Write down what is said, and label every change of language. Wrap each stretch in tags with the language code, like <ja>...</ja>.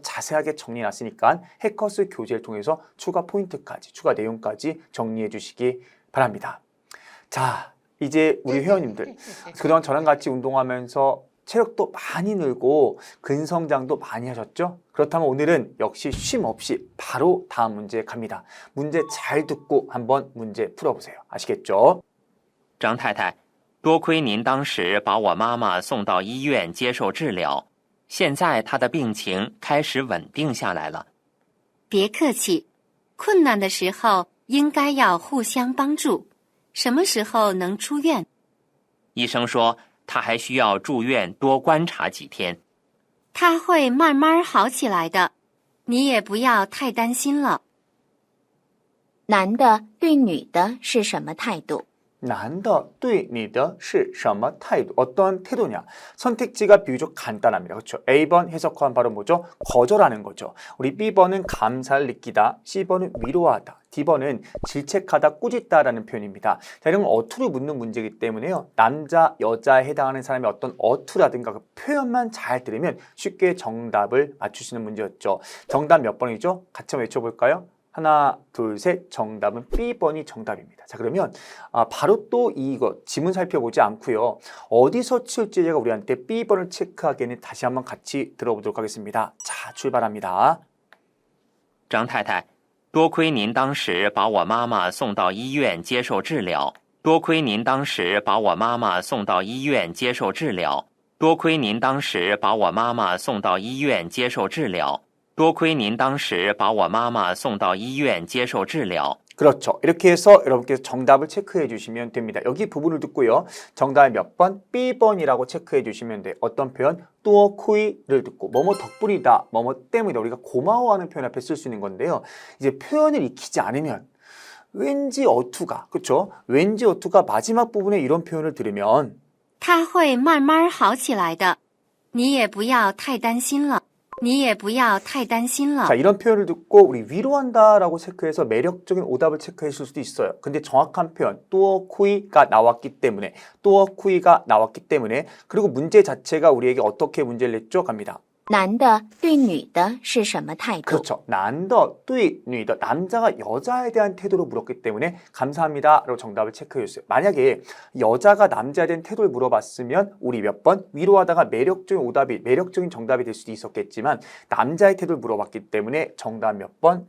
<ko>자세하게 정리해놨으니까 해커스 교재를 통해서 추가 포인트까지, 추가 내용까지 정리해 주시기 바랍니다. 자, 이제 우리 회원님들 그동안 저랑 같이 운동하면서 체력도 많이 늘고 근성장도 많이 하셨죠? 그렇다면 오늘은 역시 쉼 없이 바로 다음 문제 갑니다. 문제 잘 듣고 한번 문제 풀어보세요. 아시겠죠?</ko> <zh>张太太，多亏您当时把我妈妈送到医院接受治疗，现在她的病情开始稳定下来了。别客气，困难的时候应该要互相帮助。什么时候能出院？医生说她还需要住院多观察几天。他会慢慢好起来的，你也不要太担心了。男的对女的是什么态度？男的对你的是什么态度?</zh> <ko>어떤 태도냐? 선택지가 비교적 간단합니다. 그렇죠? A번 해석한 바로 뭐죠? 거절하는 거죠. 우리 B번은 감사를 느끼다, C번은 위로하다, D번은 질책하다, 꾸짖다라는 표현입니다. 자, 이런 건 어투를 묻는 문제이기 때문에요. 남자, 여자에 해당하는 사람의 어떤 어투라든가 그 표현만 잘 들으면 쉽게 정답을 맞출 수 있는 문제였죠. 정답 몇 번이죠? 같이 한번 외쳐볼까요? 하나, 둘, 셋. 정답은 B번이 정답입니다. 자, 그러면 바로 또 이거 지문 살펴보지 않고요. 어디서 출제자가 우리한테 B번을 체크하기에는 다시 한번 같이 들어보도록 하겠습니다. 자, 출발합니다.</ko> <zh>张太太，多亏您当时把我妈妈送到医院接受治疗。多亏您当时把我妈妈送到医院接受治疗。多亏您当时把我妈妈送到医院接受治疗。多亏您当时把我妈妈送到医院接受治疗。</zh> <ko>그렇죠. 이렇게 해서 여러분께서 정답을 체크해 주시면 됩니다. 여기 부분을 듣고요. 정답이 몇 번? B번이라고 체크해 주시면 돼요. 어떤 표현? 또쿠이를 듣고 뭐뭐 덕분이다, 뭐뭐 때문이다. 우리가 고마워하는 표현 앞에 쓸 수 있는 건데요. 이제 표현을 익히지 않으면 왠지 어투가, 그렇죠? 왠지 어투가 마지막 부분에 이런 표현을 들으면</ko> <zh>他会慢慢好起来的，你也不要太担心了。你也不要太担心了。</zh> <ko>자, 이런 표현을 듣고 우리 위로한다라고 체크해서 매력적인 오답을 체크했을 수도 있어요. 근데 정확한 표현 또쿠이가 나왔기 때문에 또쿠이가 나왔기 때문에 그리고 문제 자체가 우리에게 어떻게 문제를 냈죠? 갑니다.</ko> <zh>男的对女的是什么态度？</zh> <ko>그렇죠. 난더, 뚜이, 누이더 남자가 여자에 대한 태도를 물었기 때문에 감사합니다 라고 정답을 체크해 줬어요. 만약에 여자가 남자에 대한 태도를 물어봤으면 우리 몇 번 위로하다가 매력적인 정답이 될 수도 있었겠지만 남자의 태도를 물어봤기 때문에 정답 몇 번?</ko>